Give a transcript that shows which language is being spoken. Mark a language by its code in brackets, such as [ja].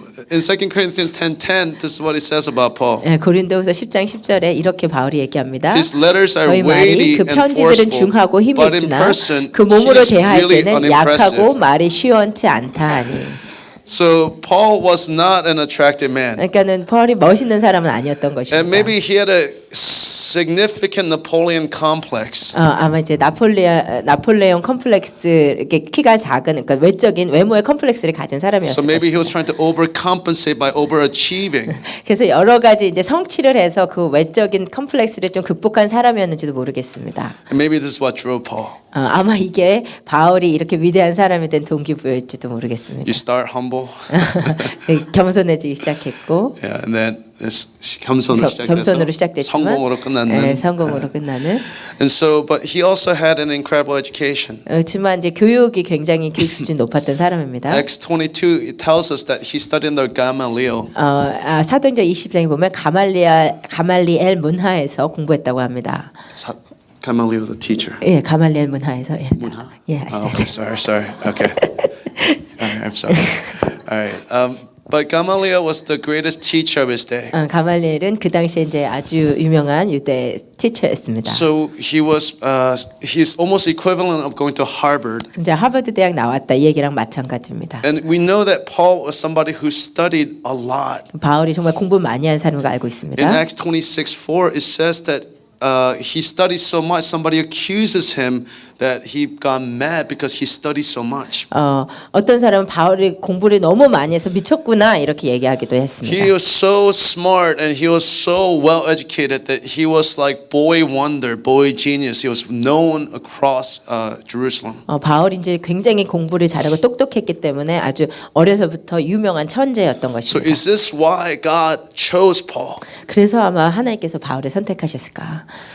[en] In 2 Corinthians 10:10, this is what he says about Paul. [ko] 고린도후서 10장 10절에 이렇게 바울이 얘기합니다. [en] His letters are [ko] 저희 [en] weighty [ko] 말이 그 [en] and [ko] 편지들은 [en] forceful, [ko] 중하고 힘이 [en] but in [ko] 있으나 [en] person, [ko] 그 [en] he [ko] 몸으로 [en] is [ko] 대할 [en] really [ko] 때는 [en] unimpressive. [ko] 약하고 말이 시원치 않다 하니. [en] So Paul was not an attractive man. [ko] 그러니까는 바울이 멋있는 사람은 아니었던 것입니다. [en] And maybe he had a significant Napoleon complex. [ko] 아마 이제 나폴레옹 컴플렉스 이렇게 키가 작은 그러니까 외적인 외모의 컴플렉스를 가진 [en] So [ko] 사람이었을 [en] maybe he was [ko] 것입니다. [en] trying to overcompensate by overachieving. [ko] 그래서 여러 가지 이제 성취를 해서 그 외적인 컴플렉스를 좀 극복한 사람이었는지도 모르겠습니다. [en] And maybe this is what drove Paul. [ko] 아마 이게 바울이 이렇게 위대한 사람이 된 동기부여일지도 모르겠습니다. [en] You start humble, [ko] 겸손해지기 시작했고 [en] yeah, and then this [ko] 겸손으로 겸손으로 시작돼서 시작됐지만 성공으로 끝났는. 성공으로 끝나는. [en] And so, but he also had an incredible education. [ko] 그렇지만 이제 교육이 굉장히 교육 수준이 높았던 사람입니다. [en] Acts 22 it tells us that he studied under Gamaliel. [ko] 사도행전 20장에 보면 가말리엘 문하에서 공부했다고 합니다. [en] Gamaliel, the teacher. [ko] 예, 가말리엘 문하에서. 예. 문하? 예, [en] Oh, okay, sorry. Okay. All right, I'm sorry. All right. But Gamaliel was the greatest teacher of his day. [ko] 가말리엘은 그 당시에 이제 아주 유명한 유대 티처였습니다. [en] So he's almost equivalent of going to Harvard. [ko] 이제 하버드 대학 나왔다 이 얘기랑 마찬가지입니다. [en] And we know that Paul was somebody who studied a lot. [ko] 바울이 정말 공부 많이 한 사람인 거 알고 있습니다. [en] In Acts 26:4, it says that he studied so much. Somebody accuses him that he got mad because he studied so much. [ko] 어떤 사람은 바울이 공부를 너무 많이 해서 미쳤구나 이렇게 얘기하기도 했습니다. [en] He was so smart and he was so well educated that he was like boy wonder, boy genius. He was known across Jerusalem. [ko] 바울이 이제 굉장히 공부를 잘하고 똑똑했기 때문에 아주 어려서부터 유명한 천재였던 [en] So [ko] 것입니다. [en] is this why God chose Paul? [ko] 그래서 아마 하나님께서 바울을 선택하셨을까?